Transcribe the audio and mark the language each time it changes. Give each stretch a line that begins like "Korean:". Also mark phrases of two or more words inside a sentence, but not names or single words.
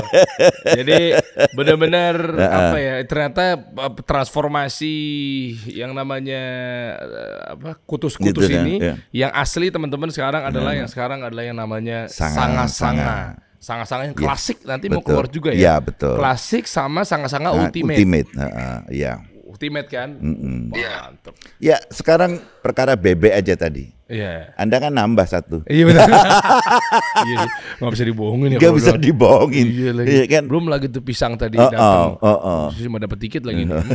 Indonesian: Jadi benar-benar ternyata transformasi yang namanya kutus-kutus ini, yang asli teman-teman sekarang adalah yang namanya sanga-sanga. Sanga-sanga yang klasik nanti mau keluar juga ya. Iya, betul. Klasik sama sanga-sanga ultimate. Iya. Ultimate kan? Mantap. Ya, sekarang perkara bebek aja tadi. Iya. Anda kan nambah satu. Iya benar. Iya, nggak bisa dibohongin ya. Nggak bisa dibohongin. Iya lagi. Iya, kan? Belum lagi tuh pisang tadi datang. Cuma dapat tiket lagi nih.